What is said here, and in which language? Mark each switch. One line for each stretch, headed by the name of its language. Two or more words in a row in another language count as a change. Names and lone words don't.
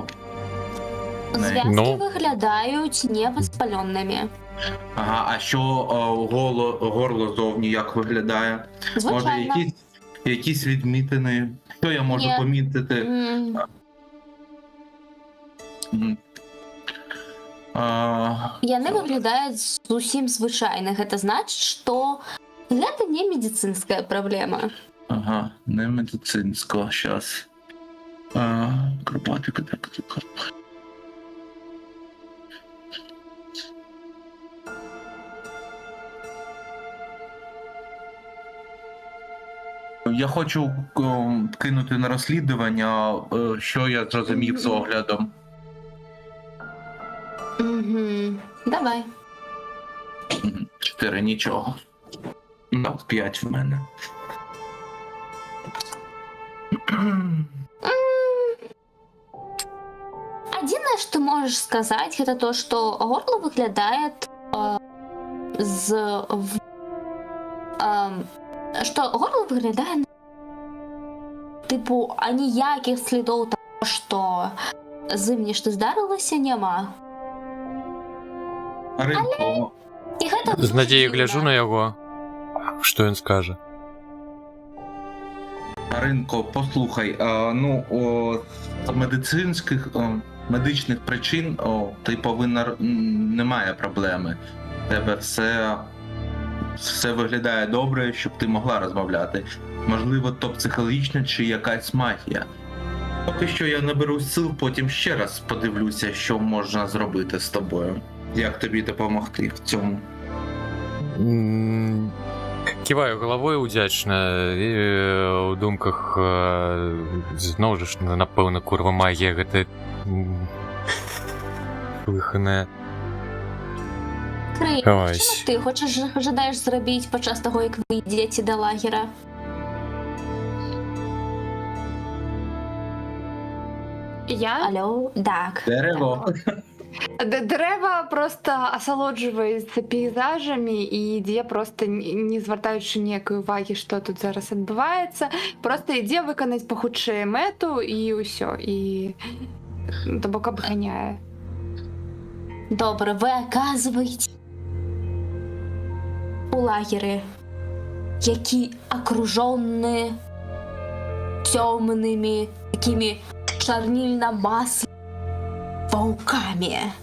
Ukrainian: Зв'язки Ну. виглядають невоспаленими. Ага, а що горло зовні як виглядає? Може, Звичайно. якісь відмітини? Що я можу Ні. помітити? М.
Belarusian: Яны выглядаюць зусім звычайных. Гэта значыць, што гэта не медицинская праблема.
Ukrainian: Ага, не медицинсько, щас. Карпатика, так. Я хочу кинути на розслідування, що я зрозумів з оглядом. Угу. Давай. 4, нічого. Ну, 5 в мене.
Belarusian: Адзінае, што можаш сказаць, гэта то, што горло выглядае што горло выглядае тыпу, аніякіх слідоў таго, што з ім нешта здарылася, няма.
Ukrainian: Ринко,
Belarusian: І гэта З надзеяй гляджу на яго. Што ён скажа?
Ukrainian: Ринко, послухай, з медичних причин ти повинна, немає проблеми. У тебе все виглядає добре, щоб ти могла розмовляти. Можливо, то психологічно чи якась магія. Поки що я наберу сил, потім ще раз подивлюся, що можна зробити з тобою. Як тобі допомогти в цьому?
Belarusian: Киваю головою удзячна і ў думках зноў жа напэўна курва магія гэта выханая. Крый, Хавайся. што ты жадаеш зрабіць падчас таго, як вы ідзеце да лагера? Я? Алло, так.
Ukrainian: Дерево.
Belarusian: Дрэва просто асалоджваецца пейзажамі і ідзе просто не звяртаючы ніякай увагі, што тут зараз адбываецца, просто ідзе выканаць пахутчэй мэту і ўсё, і то бок абганяе. Добра, вы аказваеце у лагеры, які акружоны цёмнымі такімі чарнільна-маслянымі паукамі.